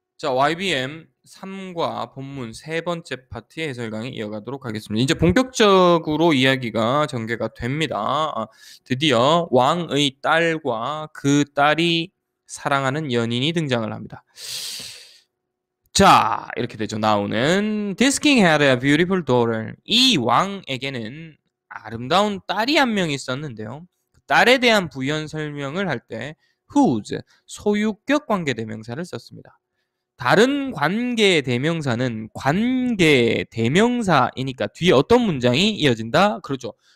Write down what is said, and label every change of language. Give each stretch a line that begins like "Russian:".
Korean: 자, YBM 3과 본문 세 번째 파트의 해설 강의 이어가도록 하겠습니다. 이제 본격적으로 이야기가 전개가 됩니다. 드디어 왕의 딸과 그 딸이 사랑하는 연인이 등장을 합니다. 자, 이렇게 되죠. 나오는
English: This king had a beautiful daughter.
Korean: 이 왕에게는 아름다운 딸이 한 명 있었는데요. 딸에 대한 부연 설명을 할 때 whose, 소유격 관계 대명사를 썼습니다. 다른 관계 대명사는 관계 대명사이니까 뒤에 어떤 문장이 이어진다? 그렇죠.